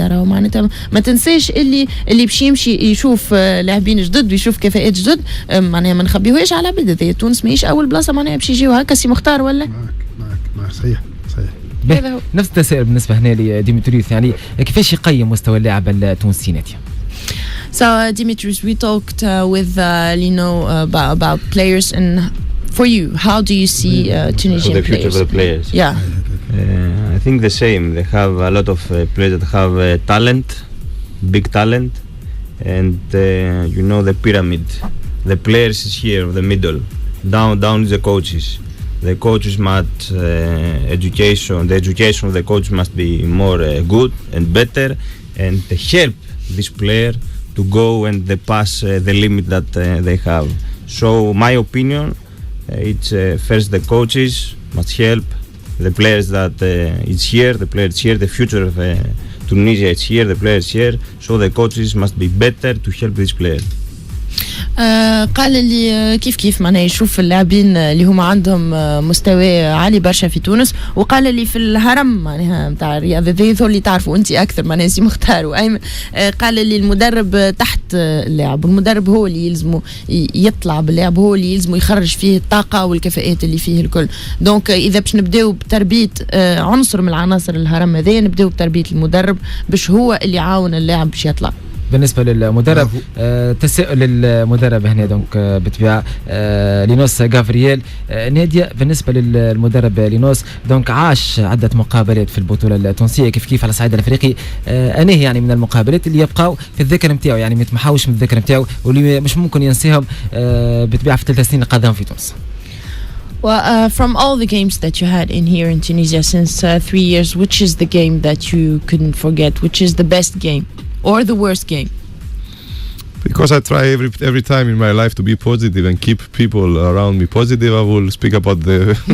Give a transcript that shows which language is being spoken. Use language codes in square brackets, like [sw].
[ar] راهو معناتها ما تنساش اللي باش يمشي يشوف لاعبين جدد ويشوف كفاءات جدد، معناها ما نخبيوهاش على بلد. تونس ماهيش اول بلاصه معناها باش يجيو هكا. سي مختار ولا؟ معك صحيح. نفس التساؤل بالنسبه هنا لديمتريوس، يعني كيفاش يقيم مستوى اللاعب التونسي نادية؟ [en] So Dimitris, we talked with Lino about players, and for you, how do you see Tunisian the future of the players? Yeah, I think the same. They have a lot of players that have talent, big talent, and the pyramid. The players is here, the middle. Down is the coaches. The coaches must education. The education of the coach must be more good and better, and help this player to go and they pass the limit that they have. So my opinion, it's first the coaches must help the players that it's here. The players here. The future of Tunisia is here. The players here. So the coaches must be better to help this player. [ar] قال لي كيف معناه يشوف اللاعبين اللي هما عندهم مستوى عالي برشا في تونس، وقال لي في الهرم معناها نتاع الرياضة اللي تعرفوا انت اكثر معناها سي مختار وايمن. قال لي المدرب تحت اللاعب، والمدرب هو اللي يلزمه يطلع باللاعب، هو اللي يلزمه يخرج فيه الطاقه والكفاءات اللي فيه الكل. دونك اذا باش نبداو بتربيه عنصر من عناصر الهرم هذايا، نبداو بتربيه المدرب باش هو اللي يعاون اللاعب باش يطلع. بالنسبه للمدرب تساؤل للمدرب هنا دونك بالطبيعه لينوس غافريال. نادية بالنسبه للمدرب لينوس دونك عاش عده مقابلات في البطوله التونسيه كيف على الصعيد الافريقي، انهي يعني من المقابلات اللي يبقاو في الذاكره نتاعو، يعني ما يتمحاوش من الذاكره نتاعو واللي مش ممكن ينساهم بالطبيعه في 3 سنين قضاهم في تونس. [en] Well, from all the games that you had in here in Tunisia since 3 years, which is the game that you couldn't forget? Which is the best game? Or the worst game? Because I try every time in my life to be positive and keep people around me positive, I will speak about the